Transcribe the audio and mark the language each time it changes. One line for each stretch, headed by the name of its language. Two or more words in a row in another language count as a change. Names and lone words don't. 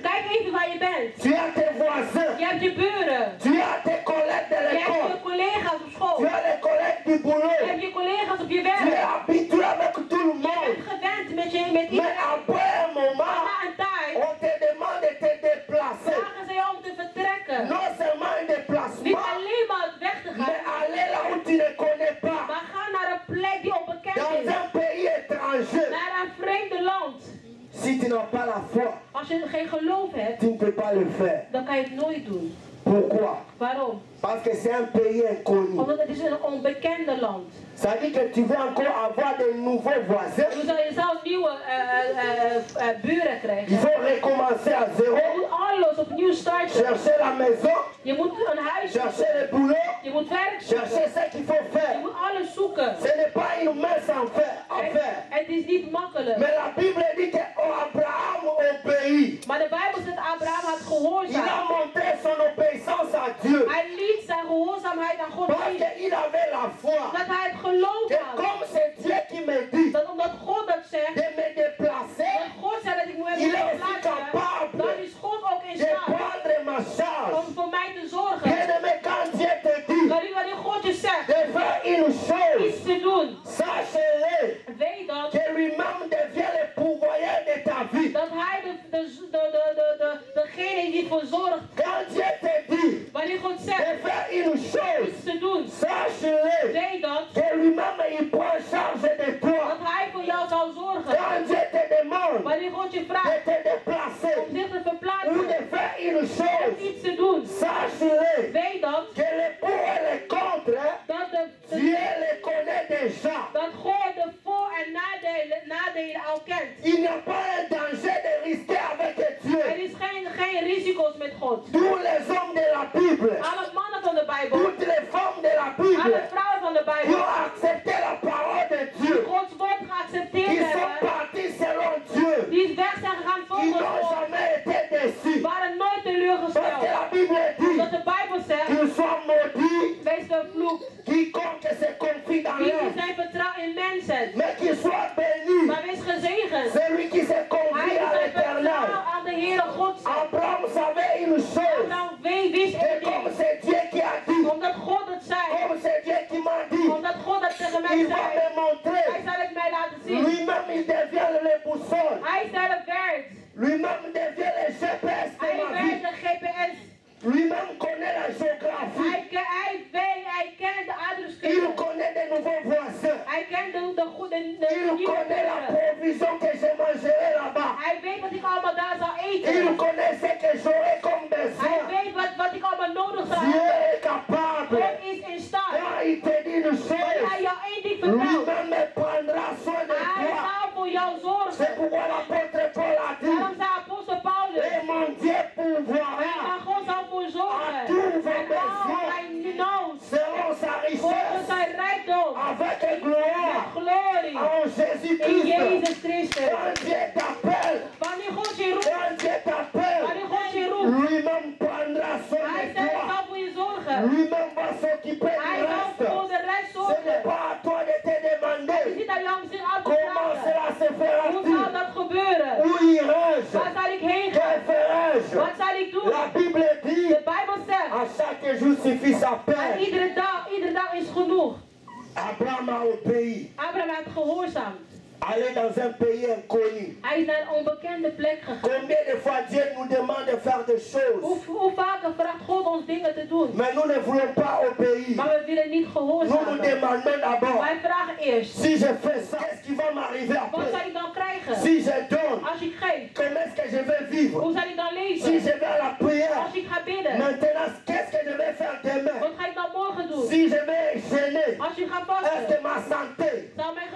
Dutch: Kijk even waar je bent.
French: Tu as tes voisins.
Dutch: Je hebt je buren.
French: Tu as tes collègues de
Dutch: Je hebt
French: l'école.
Dutch: je collega's op
French: Tu
Dutch: school.
French: as les collègues du
Dutch: Je
French: boulot.
Dutch: hebt je collega's op je
French: Tu es
Dutch: werk.
French: habitué avec tout le
Dutch: Je
French: monde.
Dutch: bent gewend met
French: Mais
Dutch: iedereen.
French: après un moment,
Dutch: Na een tijd
French: on te demande de te déplacer.
Dutch: vragen ze je om te vertrekken.
French: Non seulement un
Dutch: Niet
French: déplacement,
Dutch: alleen maar het weg te
French: mais
Dutch: gaan,
French: aller là où tu ne connais pas.
Dutch: maar ga naar een plek die onbekend
French: Dans
Dutch: is.
French: un pays étranger.
Dutch: Naar een vreemde land.
French: Si tu n'as pas la foi,
Dutch: Als je geen geloof hebt,
French: tu ne peux pas le faire.
Dutch: dan kan je het nooit doen.
French: Pourquoi?
Dutch: Waarom?
French: Parce que c'est un pays inconnu.
Dutch: Omdat het is een onbekende land.
French: Ça dit que tu veux encore avoir de nouveaux voisins.
Dutch: Dus je zou nieuwe buren
French: Il
Dutch: krijgen.
French: faut recommencer à zéro.
Dutch: Je moet alles opnieuw starten.
French: Chercher la maison,
Dutch: Je moet een huis
French: chercher
Dutch: zoeken.
French: le boulot,
Dutch: Je moet werk
French: chercher
Dutch: zoeken.
French: ce qu'il faut
Dutch: Je
French: faire.
Dutch: moet alles zoeken.
French: Ce n'est pas une mince affaire.
Dutch: Het is niet makkelijk.
French: Mais la Bible dit que Abraham obéit.
Dutch: Maar de Bijbel zegt Abraham had
French: Il a
Dutch: gehoorzaam.
French: montré son obéissance à Dieu.
Dutch: Hij liet zijn gehoorzaamheid aan God
French: Parce
Dutch: zien.
French: qu'il avait la foi.
Dutch: Dat hij het geloof
French: Que
Dutch: had.
French: comme c'est Dieu qui me dit
Dutch: Dat omdat God dat zegt.
French: de me déplacer,
Dutch: Dat God zei dat ik moet
French: Il est aussi
Dutch: plaatsen.
French: capable
Dutch: Dan is God ook in
French: de
Dutch: staat
French: prendre ma charge.
Dutch: om voor mij te zorgen.
French: Bien-aimé, quand Dieu te dit
Dutch: Wanneer God je zegt
French: de faire une chose,
Dutch: iets te doen.
French: sache-le
Dutch: Weet dat.
French: que lui-même devient le pourvoyeur de ta vie.
Dutch: Dat hij degene die ervoor zorgt.
French: Quand Dieu te dit
Dutch: Wanneer God
French: de
Dutch: zegt
French: faire une chose,
Dutch: iets te doen.
French: sache-le
Dutch: Weet dat.
French: que lui-même il prend charge de toi.
Dutch: Dat hij voor jou zal zorgen.
French: Quand Dieu te demande
Dutch: Wanneer God je
French: de
Dutch: vraagt
French: te déplacer
Dutch: om zich te
French: ou
Dutch: verplaatsen.
French: de faire une
Dutch: Om
French: chose,
Dutch: iets te doen.
French: sache-le
Dutch: Weet dat.
French: que le pour et le contre, Dieu le connaît déjà.
Dutch: Dat God de voor- en nadelen al kent.
French: Il n'y a pas un danger de risquer avec Dieu.
Dutch: Er is geen risico's met God.
French: Tous les hommes de la Bible,
Dutch: Alle mannen van de Bijbel.
French: toutes les femmes de la
Dutch: Alle
French: Bible,
Dutch: vrouwen van de
French: qui
Dutch: Bijbel.
French: ont accepté la parole de
Dutch: Die
French: Dieu,
Dutch: Gods woord geaccepteerd
French: qui sont
Dutch: hebben.
French: partis selon Dieu,
Dutch: Die weg zijn gegaan
French: ils
Dutch: volgens
French: n'ont
Dutch: God.
French: jamais été déçus.
Dutch: Waren nooit
French: Parce que
Dutch: teleurgesteld.
French: la Bible
Dutch: Dat
French: dit
Dutch: de Bijbel zegt.
French: qu'ils sont maudits,
Dutch: Wees vervloekt.
French: quiconque se confie dans
Dutch: Die
French: l'homme,
Dutch: zijn vertrouwen in mensen.
French: mais qu'ils soient bénis,
Dutch: Maar wees gezegend.
French: celui qui se
Dutch: Hij
French: confie
Dutch: die
French: à
Dutch: zijn
French: l'éternel.
Dutch: vertrouwen aan de Heere God.
French: Abraham savait une chose,
Dutch: Dan wist
French: que
Dutch: één
French: comme
Dutch: ding.
French: c'est Dieu qui a dit,
Dutch: Omdat God het zei.
French: comme c'est Dieu qui m'a dit,
Dutch: Omdat God dat tegen mij
French: il va
Dutch: zei.
French: me montrer.
Dutch: Hij zal het mij laten zien.
French: Lui-même, il devient le boussole.
Dutch: Hij zelf werkt.
French: Lui-même devient le GPS de
Dutch: Hij
French: ma vie.
Dutch: werkt de GPS.
French: Lui-même connaît la géographie.
Dutch: Hij kent de
French: Il
Dutch: adreskunde.
French: connaît de nouveaux voisins.
Dutch: Hij kent de
French: Il
Dutch: nieuwe
French: connaît la
Dutch: buren.
French: provision que je mangerai là-bas.
Dutch: Hij weet wat ik allemaal daar zal
French: Il
Dutch: eten.
French: connaît ce que j'aurai comme
Dutch: Hij
French: besoin.
Dutch: weet wat ik allemaal nodig zal
French: Dieu
Dutch: hebben.
French: est capable.
Dutch: God is in staat.
French: Quand il te dit une
Dutch: Wanneer hij
French: chose,
Dutch: jou één ding vertelt,
French: lui-même me prendra soin de
Dutch: hij
French: toi.
Dutch: zal voor jou
French: C'est
Dutch: zorgen.
French: pourquoi l'apôtre Paul a
Dutch: Daarom
French: dit,
Dutch: zei apostel Paulus.
French: et mon Dieu pourvoira
Dutch: Maar God zal voor zorgen.
French: à tous vos
Dutch: En al
French: besoins
Dutch: mijn nood.
French: selon sa
Dutch: Volgens
French: richesse
Dutch: zijn rijkdom.
French: avec gloire
Dutch: Glorie.
French: en
Dutch: In
French: Jésus-Christ.
Dutch: Jezus Christus.
French: Quand Dieu t'appelle,
Dutch: Wanneer God je roept.
French: quand Dieu t'appelle,
Dutch: Wanneer God je roept.
French: lui-même prendra soin
Dutch: Hij
French: de
Dutch: zelf
French: toi.
Dutch: zal voor je zorgen.
French: Lui-même va s'occuper
Dutch: Hij
French: du
Dutch: zal
French: reste.
Dutch: voor de rest
French: Ce n'est
Dutch: zorgen.
French: pas à toi de te
Dutch: Het is
French: demander
Dutch: niet aan jou om zich af te
French: comment
Dutch: vragen.
French: cela se
Dutch: Hoe zal
French: fera-t-il.
Dutch: dat gebeuren?
French: Où irai-je?
Dutch: Waar zal ik heen
French: Que
Dutch: gaan?
French: ferai-je?
Dutch: Wat zal ik doen?
French: La Bible dit,
Dutch: De Bijbel zegt.
French: à chaque jour suffit sa
Dutch: En
French: peine.
Dutch: iedere dag is genoeg.
French: Abraham a obéi.
Dutch: Abraham heeft gehoorzaamd.
French: Aller dans un pays inconnu.
Dutch: Hij is naar een onbekende plek gegaan.
French: Combien de fois Dieu nous demande de faire des choses,
Dutch: Hoe vaker vraagt God ons dingen te doen.
French: mais nous ne voulons pas obéir.
Dutch: Maar we willen niet
French: Nous
Dutch: gehoorzamen.
French: nous demandons d'abord,
Dutch: Wij vragen eerst.
French: si je fais ça, qu'est-ce qui va m'arriver
Dutch: Wat
French: après?
Dutch: zal ik dan krijgen?
French: Si je donne,
Dutch: Als ik geef.
French: comment est-ce que je vais vivre?
Dutch: Hoe zal ik dan
French: Si
Dutch: leven?
French: je vais à la prière,
Dutch: Als ik ga bidden.
French: maintenant, qu'est-ce que je vais faire demain?
Dutch: Wat ga ik dan morgen doen?
French: Si je vais gêner,
Dutch: Als je gaat
French: est-ce
Dutch: vasten.
French: que ma santé,
Dutch: Zal